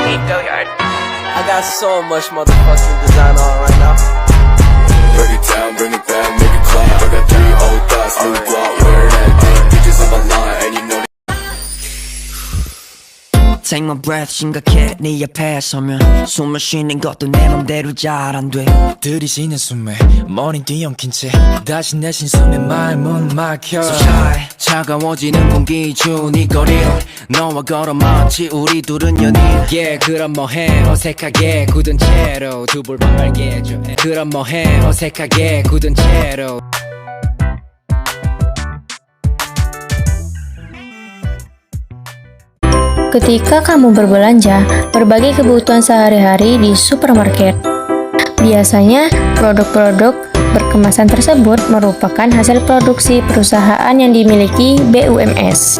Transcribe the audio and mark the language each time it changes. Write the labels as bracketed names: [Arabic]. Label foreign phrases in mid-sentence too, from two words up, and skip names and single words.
[English] I got so much motherfucking design on right now. Break it down, bring it back, make it clap. I got 3 old thoughts, new guap, wear that thing. Bitches on my line, and you know. Take my breath [Korean] 심각해 네 앞에 서면 숨을 쉬는 것도 내 맘대로 잘 안 돼. 들이쉬는 숨에 머리 뒤엉킨 채 다시 내 신숨에 마음은 막혀. [English] So shy [Korean] 차가워지는 공기 중 이 거리를 너와 걸어마치 우리 둘은 연인. Yeah 그럼 뭐해 어색하게 굳은 채로 두 볼만 말게 해줘. 그럼 뭐해 어색하게 굳은 채로. [Indonesian] Ketika kamu berbelanja berbagai kebutuhan sehari-hari di supermarket, biasanya produk-produk berkemasan tersebut merupakan hasil produksi perusahaan yang dimiliki BUMS.